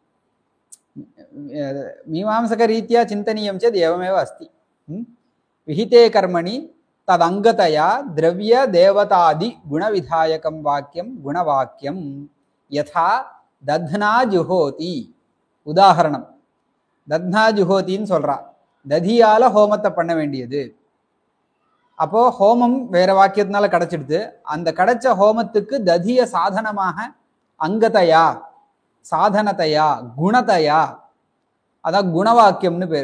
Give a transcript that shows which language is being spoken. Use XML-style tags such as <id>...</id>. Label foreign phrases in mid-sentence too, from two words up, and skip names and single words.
<sa>मीमांसकरीत्या चिन्तनीयं चेत् एवमेव अस्ति. विहिते कर्मणि तदङ्गतया द्रव्य देवतादि गुणविधायकं वाक्यं गुणवाक्यं यथा दध्ना जुहोति. उदाहरणं दध्ना जुहोतिன்னு சொல்றா.</sa> <ta>ததியால ஹோமத்தை பண்ண வேண்டியது. அப்போ ஹோமம் வேற வாக்கியத்தினால கிடைச்சிடுது. அந்த கிடைச்ச ஹோமத்துக்கு ததிய சாதனமாக அங்கதையா, சாதனத்தையா, குணத்தையா, அதான் குணவாக்கியம்னு பேர்.</ta>